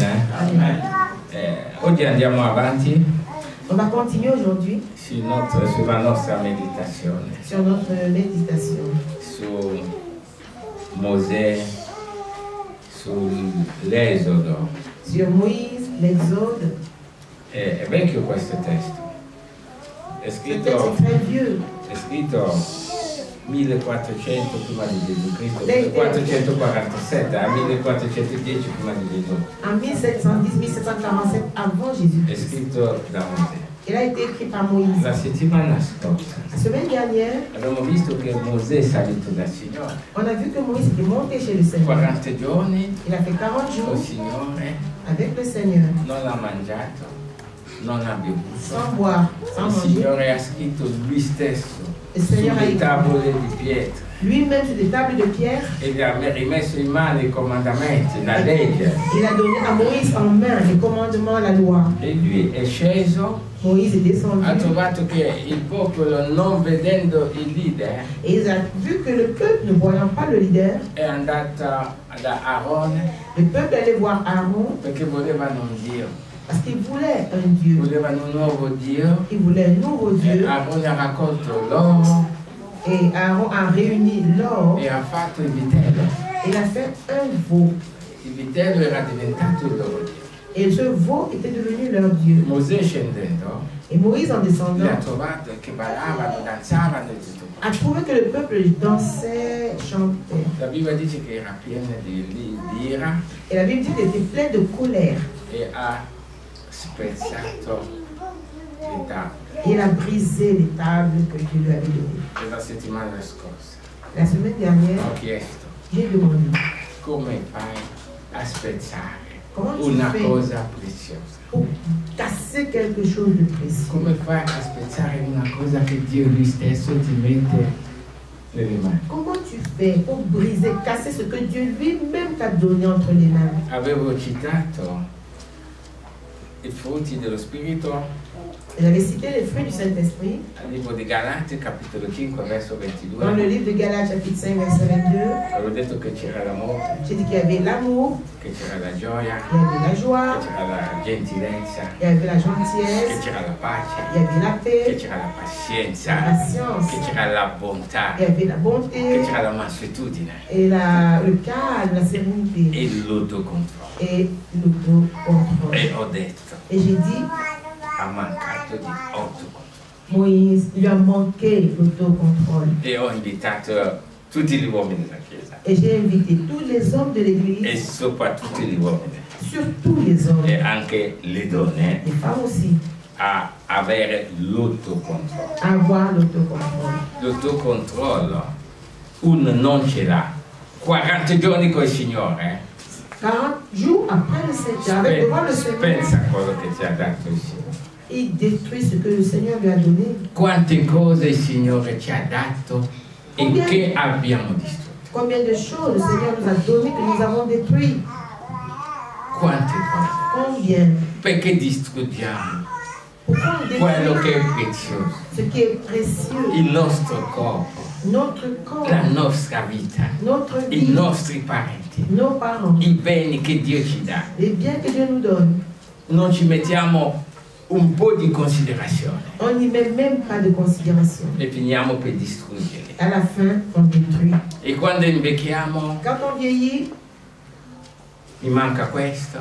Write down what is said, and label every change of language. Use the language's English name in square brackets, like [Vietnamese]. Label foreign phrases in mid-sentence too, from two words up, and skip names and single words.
[Italian] Amen. Oggi andiamo avanti [French] On va continuer aujourd'hui [Italian] sulla nostra meditazione [French] sur notre méditation. [Italian] su Mosè, sull'Esodo. [French] Sur Moïse, l'Exode. [Italian] È vecchio questo testo. È [French] Ce texte [Italian] scritto, [French] est très vieux. [Italian] è scritto 1400 prima di Gesù Cristo, Lei- 1447 a 1410 prima di Gesù. [French] En 1710-1747 avant Jésus. [Italian] È scritto da Mosè. [French] Il a été écrit par Moïse. [Italian] La settimana scorsa [French] La semaine dernière, [Italian] abbiamo visto che Mosè è salito dal Signore. [French] on a vu que Moïse était monté chez le Seigneur. [Italian] 40 giorni [French] Il a fait 40 [Italian] col [French] jours [Italian] Signore, [French] avec le Seigneur, [Italian] non ha mangiato, non ha bevuto. [French] sans boire, sans [Italian] Il [French] manger. [Italian] Signore ha scritto lui stesso [French] Le Seigneur a [Italian] sulle [French] écrit [Italian] tavole di pietra [French] lui-même sur des tables de pierre. [Italian] e gli ha rimesso in mano i comandamenti, la legge. [French] Il a donné à Moïse en main les commandements, la loi. [Italian] E lui è sceso, [French] Moïse est descendu [Italian] ha trovato che il popolo, non vedendo il leader, [French] et il a vu que le peuple, ne voyant pas le leader, [Italian] è andato da Aarone [French] le peuple allait voir Aaron [Italian] perché volevano un Dio, [French] parce qu'il voulait un Dieu. [Italian] volevano un nuovo Dio. [French] Il voulait un nouveau [Italian] E [French] Dieu. [Italian] Aarone ha raccolto l'oro [French] Et Aaron a réuni l'or [Italian] e ha fatto il vitello. [French] et il a fait un veau. [Italian] Il vitello era diventato il loro Dio. [French] Et ce veau était devenu leur Dieu. [Italian] Mosè scendendo [French] Et Moïse, en [Italian] li ha [French] descendant, [Italian] trovato che ballavano, danzavano e tutto. [French] a trouvé que le peuple dansait, chantait. [Italian] La Bibbia dice che era piena di ira [French] Et la Bible dit qu'il était plein de colère. [Italian] e ha spezzato le tavole. [French] Et il a brisé les tables que Dieu lui avait données. [Italian] E la settimana scorsa [French] La semaine dernière, [Italian] ho chiesto [French] j'ai demandé [Italian] come fai a spezzare [French] comment tu [Italian] una [French] fais [Italian] cosa preziosa. [French] pour casser quelque chose de précieux. [Italian] Come fai a spezzare una cosa che Dio lui stesso ti mette nelle mani? [French] Comment tu fais pour briser, casser ce que Dieu lui-même t'a donné entre les mains? [Italian] Avevo citato i frutti dello Spirito [French] J'avais cité les fruits du Saint-Esprit [Italian] al libro di Galati, capitolo 5, verso [French] dans le [Italian] 22. [French] livre de Galates, chapitre 5, verset 22. [Italian] Avevo detto che c'era l'amore, [French] J'ai dit qu'il y avait l'amour, [Italian] che c'era la gioia, [French] il y avait la [Italian] che [French] joie, [Italian] c'era la gentilezza, [French] il y avait la [Italian] che [French] gentillesse, [Italian] c'era la pace, [French] il y avait la [Italian] che [French] paix, [Italian] c'era la [French] la [Italian] pazienza, [French] patience, [Italian] che c'era la bontà, [French] il y avait la [Italian] che [French] bonté, [Italian] c'era la mansuetudine [French] et le calme, la sérénité, [Italian] e l'autocontrollo. [French] et l'autocontrôle. [Italian] E ho detto, [French] Et j'ai dit, [Italian] ha mancato di autocontrollo. [French] Moïse, il lui a manqué l'autocontrôle. [Italian] E ho invitato tutti gli uomini della Chiesa [French] Et j'ai invité tous les hommes de [Italian] e [French] l'église, [Italian] soprattutto gli uomini [French] surtout les hommes, [Italian] e anche le donne [French] les femmes aussi, [Italian] a avere l'autocontrollo. [French] à avoir l'autocontrôle. [Italian] L'autocontrollo uno non ce l'ha. 40 giorni col Signore, [French] 40 jours après le Seigneur, avec devant le Seigneur, [Italian] pensa a quello che ti ha dato il Signore. [French] il détruit ce que le Seigneur lui a donné. [Italian] Quante cose il Signore ci ha dato e che abbiamo distrutto. [French] Combien de choses le Seigneur nous a donné que nous avons détruit. [Italian] Quante cose. [French] Combien? [Italian] Perché distruggiamo [French] Pourquoi on [Italian] quello che è [French] détruit [Italian] prezioso? [French] ce qui est précieux? [Italian] Il nostro corpo, [French] Notre corps, [Italian] la nostra vita, [French] notre [Italian] i [French] vie, [Italian] nostri parenti, [French] nos parents, [Italian] i beni che Dio ci dà. [French] les biens que Dieu nous donne. [Italian] Non ci mettiamo un po' di considerazione [French] On n'y met même pas de considération. [Italian] e finiamo per distruggerli. [French] À la fin, on détruit. [Italian] E quando invecchiamo, [French] Quand on vieillit, [Italian] mi manca questo,